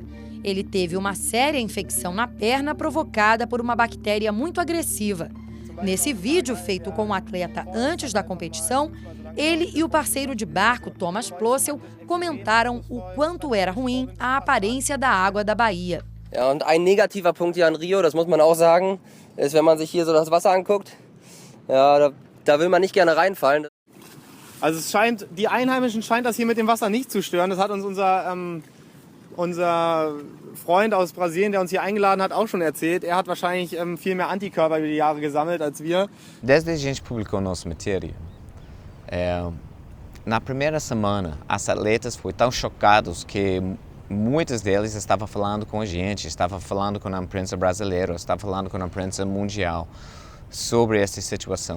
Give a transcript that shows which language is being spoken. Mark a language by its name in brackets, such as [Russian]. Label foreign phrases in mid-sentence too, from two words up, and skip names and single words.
[Portuguese] Ele teve uma séria infecção na perna provocada por uma bactéria muito agressiva. Nesse vídeo feito com o atleta antes da competição, ele e o parceiro de barco, Thomas Plossel, comentaram o quanto era ruim a aparência da água da Bahia. [German] Ja, und ein negativer Punkt hier an Rio, das muss man auch sagen, ist, wenn man sich hier so das Wasser anguckt, ja, da will man nicht gerne reinfallen. Also die Einheimischen scheint das hier mit dem Wasser nicht zu stören. Das hat uns unser Freund aus Brasilien, der uns hier eingeladen hat, auch schon erzählt. Er hat wahrscheinlich viel mehr Antikörper über die Jahre gesammelt als wir. [Portuguese] Desde que a gente publicou nossa matéria, na primeira semana, as atletas foram tão chocados que muitos deles estavam falando com a gente, estavam falando com a imprensa brasileira, estavam falando com a imprensa mundial sobre essa situação.